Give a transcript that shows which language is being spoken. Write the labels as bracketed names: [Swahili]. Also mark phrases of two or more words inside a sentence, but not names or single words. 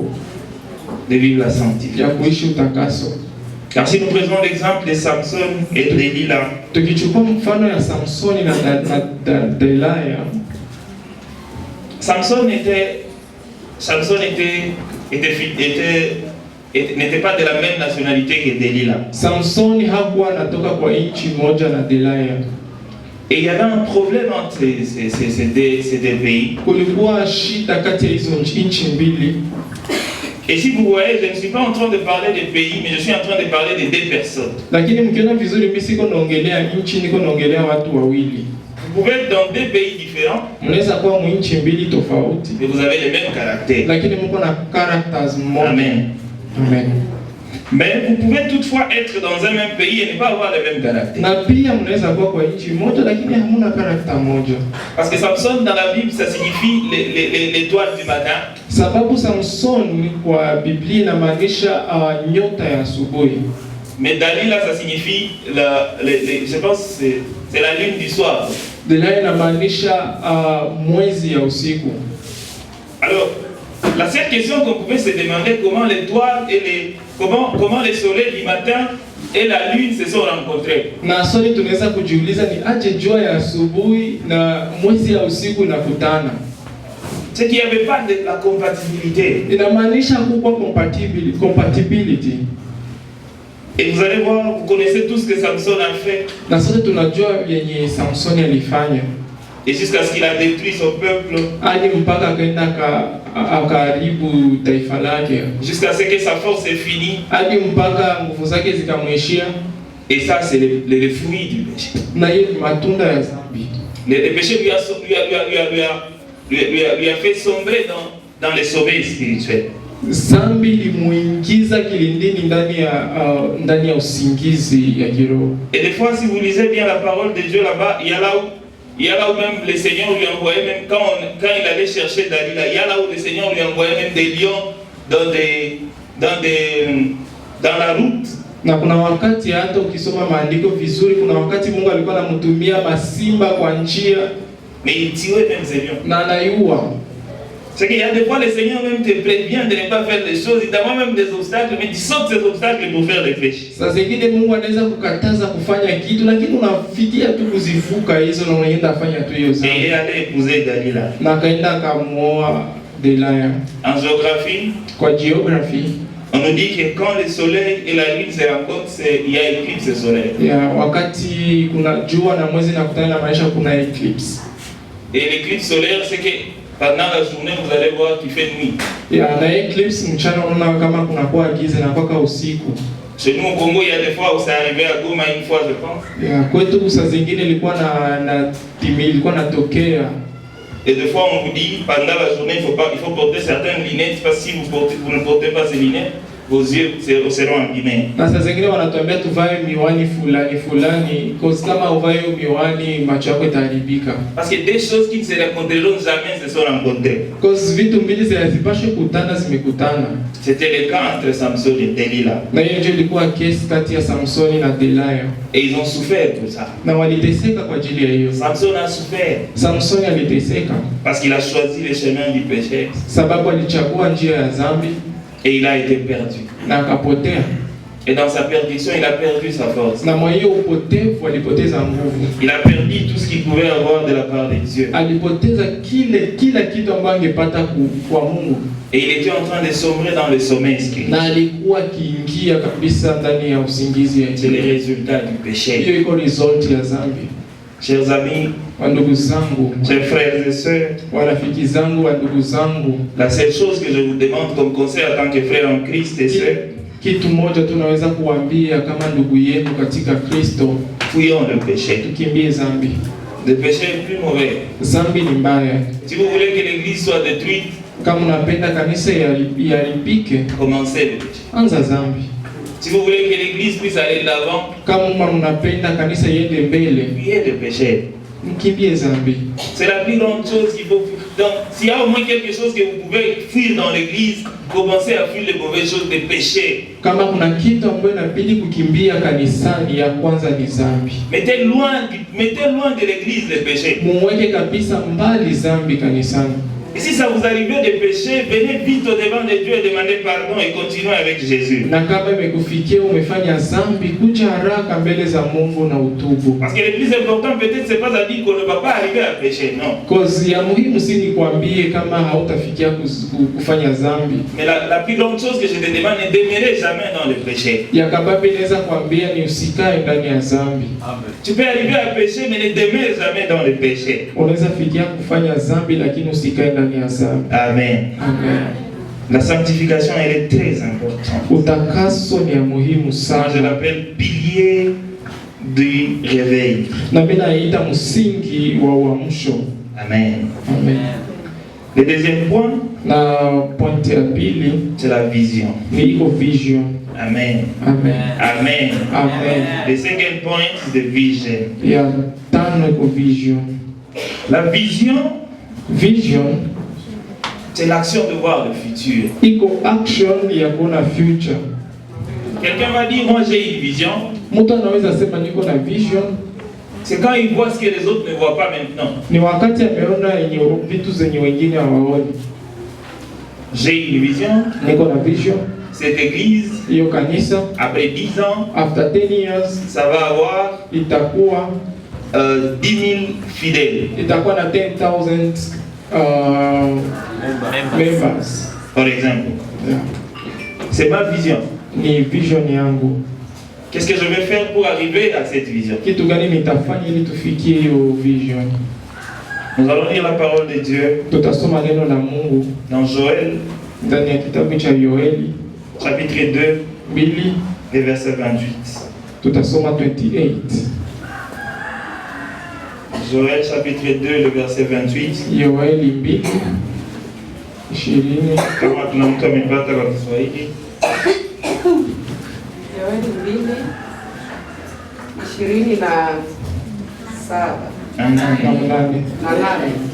[French] de vivre la [Swahili] ya [French] sanctification. [Swahili] kuishi utakaso. [French] Car si nous prenons l'exemple de Samson et de Delilah, [Swahili] Tukichukua mfano ya Samsoni na Delaya, [French] Samson n'était pas de la même nationalité que Delilah. [Swahili] Samsoni hakuwa anatoka kwa nchi moja na Delaya. [French] Et il y avait un problème entre ces deux pays. [Swahili] Kulikuwa shida kati ya hizo nchi mbili. [French] Et si vous voyez, je ne suis pas en train de parler des pays, mais je suis en train de parler de deux personnes. [Swahili] Lakini mkiona vizuri mimi siko naongelea nchi, niko naongelea watu wawili. [French] Vous pouvez être dans deux pays différents, [Swahili] Mnaweza kuwa mu nchi mbili tofauti, [French] mais vous avez les mêmes caractères. [Swahili] lakini mko na characters moja. [French] Amen. [Swahili] Amen. [French] Mais vous pouvez toutefois être dans un même pays et ne pas avoir les mêmes caractères. [Swahili] Na pia mnaweza kuwa kwa nchi moja lakini hamuna character moja. [French] Parce que Samson dans la Bible, ça signifie l'étoile du matin. [Swahili] Sababu Samson kwa Biblia inamaanisha nyota ya asubuhi. [French] Mais Dalila, ça signifie, je pense, c'est la lune du soir. [Swahili] Delaya inamaanisha mwezi ya usiku. [French] Alors, la seule question qu'on pouvait se demander, comment l'étoile et comment le soleil du matin et la lune se sont rencontrés. [Swahili] Na swali tunaweza kujiuliza ni aje jua ya asubuhi na mwezi ya usiku inakutana. [French] C'est qu'il n'y avait pas de la compatibilité. [Swahili] Inamaanisha hakukuwa compatibility. [French] Et vous allez voir, vous connaissez tout ce que Samson a fait. [Swahili] Na sote tunajua yenye Samsoni alifanya. [French] Et jusqu'à ce qu'il a détruit son peuple. [Swahili] Hadi mpaka akaenda akaharibu taifa lake. [French] Jusqu'à ce que sa force est finie. [Swahili] Hadi mpaka nguvu zake zikamwishia. [French] Et ça, c'est le fruit du péché. [Swahili] Na hiyo ni matunda ya dhambi. [French] Le péché lui a fait sombrer dans les sommets spirituels. [Swahili] Dhambi limuingiza kilindini ndani ya usingizi ya kiroho. [French] Et des fois, si vous lisez bien la parole de Dieu là-bas, il y a là où Il y a là où même le Seigneur lui envoyait, même quand il allait chercher Dalila, il y a là où le Seigneur lui envoyait même des lions dans la route. [Swahili] Na kuna wakati hata ukisoma maandiko vizuri, kuna wakati Mungu alikuwa anamtumia masimba kwa njia, [French] mais il tuait même ces lions. [Swahili] na anaiua. [French] C'est qu'il y a des fois le Seigneur même te prévient de ne pas faire des choses, il t'envoie même des obstacles, mais tu sautes ces obstacles pour faire des péchés. [Swahili] Sasa zingine Mungu anaweza kukataza kufanya kitu, lakini unafikia tu kuzivuka hizo na unaenda fanya tu hiyo [French] Et [Swahili] sana. [French] il est allé épouser Dalila. [Swahili] Na akaenda akamuoa Delaya. [French] En géographie, [Swahili] Kwa geography [French] on nous dit que quand le soleil et la lune se rencontrent, il y a éclipse solaire. [Swahili] ya wakati kuna jua na mwezi na kutana na maisha kuna eclipse. [French] Et l'éclipse solaire, c'est que pendant la journée, vous allez voir qu'il fait nuit. [Swahili] Ya na eclipse mchana unaona kama kuna kwa giza na kwa usiku. [French] Chez nous au Congo, il y a des fois où c'est arrivé à Goma une fois, je pense. [Swahili] Ya kwetu saa zingine ilikuwa ilikuwa natokea. [French] Et des fois, on vous dit, pendant la journée, il faut porter certaines lunettes, parce que si vous ne portez pas ces lunettes, vos yeux seront abîmés. [Swahili] Na saa zingine wanatuambia tuvae miwani fulani, cause kama uvae miwani macho yako itaharibika. [French] Parce que des choses qui ne se rencontreront jamais se sont rencontrées. [Swahili] Cause vitu mbili zinazipashe kutana zimekutana. [French] C'était le cas entre Samson et Delilah. [Swahili] Na hiyo ndio ilikuwa kesi kati ya Samsoni na Delaya. [French] Et ils ont souffert pour ça. [Swahili] Na waliteseka kwa ajili ya hiyo. [French] Samson a souffert. [Swahili] Samsoni aliteseka [French] Parce qu'il a choisi le chemin du péché. [Swahili] sababu alichagua njia ya dhambi [French] Et il a été perdu. [Swahili] na akapotea. [French] Et dans sa perdition, il a perdu sa force. [Swahili] Na mwa hiyo upotevu alipoteza nguvu. [French] Il a perdu tout ce qu'il pouvait avoir de la part de Dieu. [Swahili] Alipoteza kila kitu ambacho angepata kwa Mungu. [French] Et il était en train de sombrer dans le sommeil spirituel. [Swahili] Na alikuwa kiingia kabisa ndani ya usingizi ya [French] C'est le résultat du péché. [Swahili] hiyo iko result ya dhambi. [French] Chers amis, [Swahili] Wandugu zangu, [French] chers frères et sœurs, [Swahili] warafiki zangu, wandugu zangu, [French] la seule chose que je vous demande comme conseil en tant que frère en Christ et sœurs, [Swahili] kitu moja tunaweza kuambia kama ndugu yenu katika Kristo, [French] fuyons le péché. [Swahili] tukimbie dhambi. [French] Le péché est plus mauvais. [Swahili] Dhambi ni mbaya. [French] Si vous voulez que l'église soit détruite, [Swahili] Kama unapenda kanisa iharibike, [French] commencez le péché. [Swahili] anza dhambi. [French] Si vous voulez que l'église puisse aller de l'avant, [Swahili] Kama unapenda kanisa iende mbele, [French] fuyez le péché. [Swahili] mkimbie dhambi. [French] C'est la plus grande chose qu'il faut. Donc, s'il y a au moins quelque chose que vous pouvez fuir dans l'église, commencez à fuir les mauvaises choses, les péchés. [Swahili] Kama kuna kitu ambacho inabidi kukimbia kanisani, ya kwanza ni dhambi. [French] Mettez loin de l'église les péchés. [Swahili] Muweke kabisa mbali dhambi kanisani. [French] Et si ça vous arrive de pécher, venez vite au devant de Dieu et demandez pardon et continuez avec Jésus. [Swahili] Na kama imekufikia umefanya dhambi, kuja haraka mbele za Mungu na utubu. [French] Parce que le plus important peut-être c'est pas à dire qu'on ne va pas arriver à pécher, non. [Swahili] Cause ya muhimu si nikwambie kama hautafikia kufanya dhambi. [French] Mais la plus grande chose que je te demande, ne demeurez jamais dans le péché. [Swahili] Ya kababi naweza kuambia ni usikae ndani ya dhambi. [French] Tu peux arriver à pécher mais ne demeure jamais dans le péché. [Swahili] Unaweza fikia kufanya dhambi lakini usikae ndani ya dhambi. [French] Amen. [Swahili] Amen. [French] La sanctification elle est très importante. [Swahili] Utakaso ni ya muhimu [French] Moi, je [Swahili] sana. [French] l'appelle pilier du réveil. [Swahili] Na mimi naita msingi wa uamsho. [French] Amen. [Swahili] Amen. [French] Le deuxième point, [Swahili] Na point ya pili [French] c'est la vision. [Swahili] ni iko vision. [French] Amen. [Swahili] Amen. [French] Amen. [Swahili] Amen. [French] Le cinquième point, c'est [English] the vision. [Swahili] Ya tano iko vision. [French] La vision, [Swahili] Vision [French] c'est l'action de voir le futur. [Swahili] iko action ya kuona future. [French] Quelqu'un va dire, moi j'ai une vision. [Swahili] Mtu anaweza sema niko na vision, [French] C'est quand il voit ce que les autres ne voient pas maintenant. [Swahili] ni wakati ameona yenye vitu zenye wengine hawaoni. [French] J'ai une vision. [Swahili] Niko na vision, [French] Cette église, [Swahili] hiyo kanisa [French] après 10 ans, [English] after 10 years [French] ça va avoir [Swahili] itakuwa [French] 10 000 fidèles. [Swahili] itakuwa na 10,000 members. [French] Par exemple. [English] Yeah. [French] C'est ma vision. [Swahili] Ni vision yangu. [French] Qu'est-ce que je vais faire pour arriver à cette vision? [Swahili] Kitu gani nitafanya ili tufikie hiyo vision? [French] Nous allons lire la parole de Dieu [Swahili] Tutasoma neno la Mungu [French] dans Joël, [Swahili] ndani ya kitabu cha Yoeli [French] chapitre 2, [Swahili] 2, [French] et verset 28. [Swahili] tutasoma 28. [French] Joël chapitre 2, le verset 28. [Swahili] Yoeli 2, 20. Kama kuna mtu amepata kwa Kiswahili. Yoeli 2:27. na mnane. na 8.